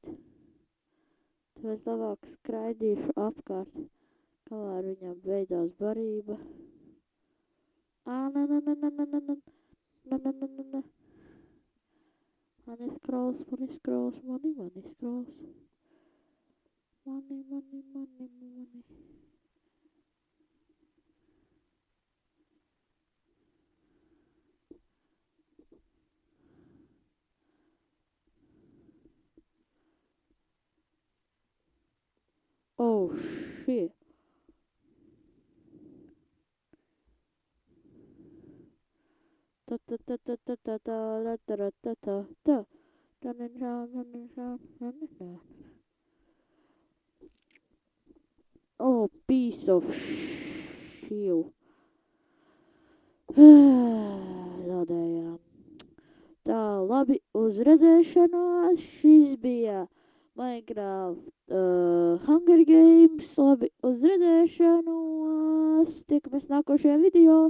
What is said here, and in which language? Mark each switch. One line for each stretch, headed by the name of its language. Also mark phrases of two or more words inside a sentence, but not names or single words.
Latvian: Tāpēc labāk skraidīšu apkārt, kamēr viņam beidzās barība. Mani scrolls. Mani.
English: Oh shit. Oh, piece of shit.
Latvian: Zaudējām. Tā, labi, uz redzēšanos. Šis bija Minecraft, Hunger Games. Labi, uz redzēšanos. Tiekamies nākošajā video.